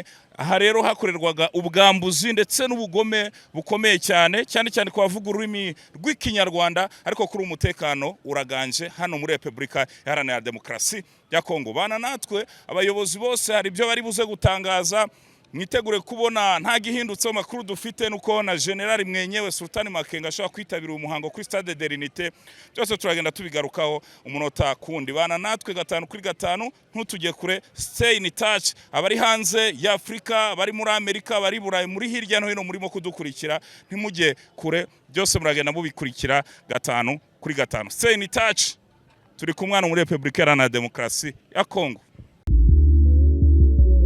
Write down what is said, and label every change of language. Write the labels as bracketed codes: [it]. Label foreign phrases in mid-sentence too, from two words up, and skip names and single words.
[rw] Aha rero hakorerwaga ubwambuzi ndetse n'ubugome bukomeye cyane ku bavuga ururimi rw'Ikinyarwanda, ariko kuri umutekano uraganje hano muri Republika Iharanira Demokarasi ya Kongo. Bana natwe abayobozi bose hari ibyo bari buze gutangaza, mwitegure kubona nta gihindutse. Makuru dufite nuko na General Mwenyewe Sultan Makenga ashobora kwitabira umuhango kuri Stade de l'Unité. Byose turagenda tubigarukaho umunota kundi. Bana natwe 5 kuri 5, ntutujye kure, [en] stay in touch. [rw] Abari hanze ya Afrika, abari muri Amerika, abari Burayi, muri hirya no hino murimo kudukurikira, ntimujye kure, byose muragenda mubikurikira 5 kuri 5. [en] Stay in touch. [rw] Turi kumwana muri Republika Iharanira Demokarasi ya Kongo.